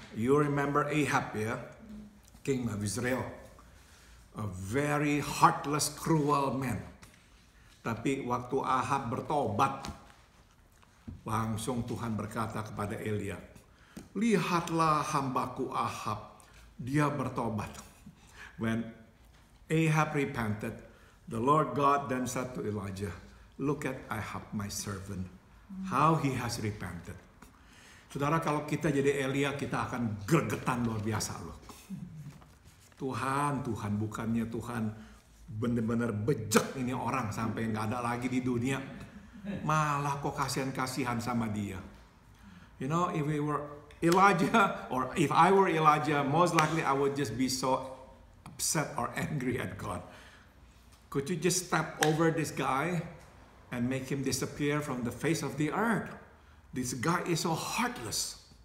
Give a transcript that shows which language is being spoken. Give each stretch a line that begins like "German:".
English: You remember Ahab, ya, king of Israel. A very heartless, cruel man.
Indonesian: Tapi waktu Ahab bertobat, langsung Tuhan berkata kepada Elia, "Lihatlah hambaku Ahab, dia bertobat."
English: When Ahab repented, the Lord God then said to Elijah, "Look at Ahab, my servant, how he has repented."
Indonesian: Saudara, kalau kita jadi Elia, kita akan gregetan luar biasa loh. Tuhan, bukannya Tuhan benar-benar bejek ini orang sampai nggak ada lagi di dunia, malah kok kasihan sama dia.
English: You know, if we were Elijah, or if I were Elijah, most likely I would just be so upset or angry at God. Could you just step over this guy and make him disappear from the face of the earth? This guy is so heartless.